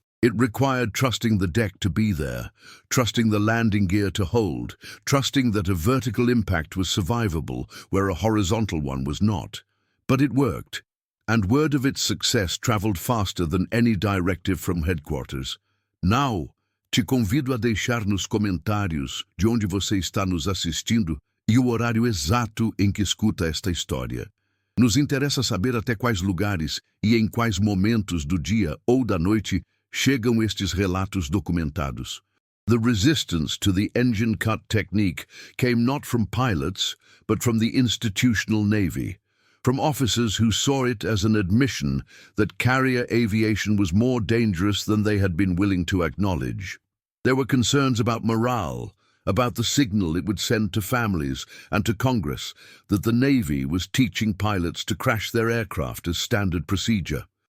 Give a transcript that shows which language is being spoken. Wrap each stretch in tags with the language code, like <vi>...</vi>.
<en>It required trusting the deck to be there, trusting the landing gear to hold, trusting that a vertical impact was survivable where a horizontal one was not. But it worked, and word of its success traveled faster than any directive from headquarters.</en> <pt>Now, te convido a deixar nos comentários de onde você está nos assistindo e o horário exato em que escuta esta história. Nos interessa saber até quais lugares e em quais momentos do dia ou da noite chegam estes relatos documentados.</pt> <en>The resistance to the engine cut technique came not from pilots, but from the institutional Navy, from officers who saw it as an admission that carrier aviation was more dangerous than they had been willing to acknowledge. There were concerns about morale, about the signal it would send to families and to Congress that the Navy was teaching pilots to crash their aircraft as standard procedure.</en>